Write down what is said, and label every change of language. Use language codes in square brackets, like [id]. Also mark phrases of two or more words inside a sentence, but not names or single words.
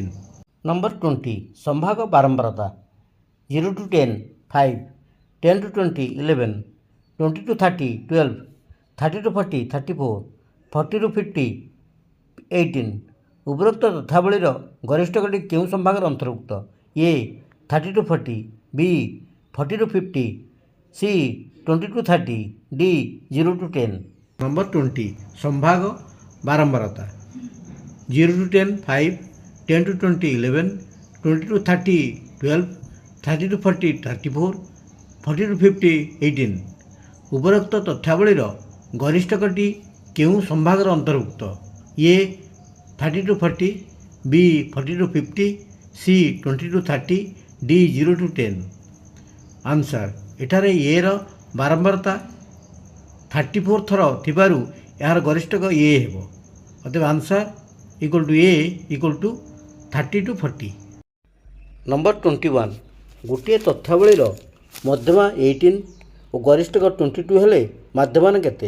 [or] ନମ୍ବର 20। ସମ୍ଭାଗ ବାରମ୍ବାରତା 0 to 10 5, 10 to 20 11, 20 to 30 12, 30 to 40 34, 40 to 50 18। ଉପରୋକ୍ତ ତଥ୍ୟାବଳୀର ଗରିଷ୍ଠଟି କେଉଁ ସମ୍ଭାଗର ଅନ୍ତର୍ଭୁକ୍ତ? [en] A 30 to 40, B 40 to 50, C 20 to 30, D 0 to 10। [or] ନମ୍ବର 20। ସମ୍ଭାଗ ବାରମ୍ବାରତା 0 to 10 5, 10 to 20 11, 20 to 30 12, 30 to 40 34, 40 to 50 18। ଉପରୋକ୍ତ ତଥ୍ୟାବଳୀର ଗରିଷ୍ଠଟି କେଉଁ ସମ୍ଭାଗର ଅନ୍ତର୍ଭୁକ୍ତ? [en] A 30 to 40, B 40 to 50, C 20 to 30, D 0 to 10। [or] ଆନ୍ସର୍ ଏଠାରେ ଏର ବାରମ୍ବାରତା 34 ଥର ଥିବାରୁ ଏହାର ଗରିଷ୍ଠକ A ହେବ। ଅତଏବ ଆନ୍ସର୍ A = 30 to 40। ନମ୍ବର 21। ଗୋଟିଏ ତଥ୍ୟାବଳୀର ମଧ୍ୟମା 18 ଓ ଗରିଷ୍ଠକ 22 ହେଲେ ମାଧ୍ୟମାନ କେତେ?